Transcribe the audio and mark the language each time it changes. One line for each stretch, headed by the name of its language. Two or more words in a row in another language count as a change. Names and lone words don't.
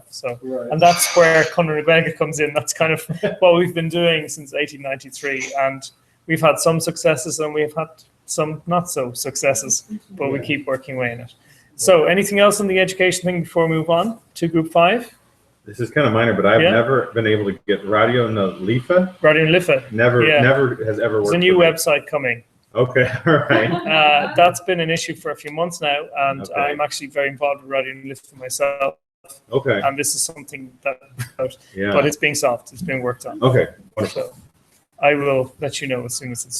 English: So, and that's where Gaeilge comes in. That's kind of what we've been doing since 1893, and we've had some successes and we've had some not so successes, but we keep working away in it. So, anything else on the education thing before we move on to Group 5? This is kind of minor, but I've never been able to get Radio na Lifa. Radio na Lifa. Never has ever worked. There's a new website coming. Okay, all right. That's been an issue for a few months now, and I'm actually very involved with Radio na Lifa myself. Okay. And this is something that, but it's being solved. It's being worked on. Okay, wonderful. So I will let you know as soon as it's.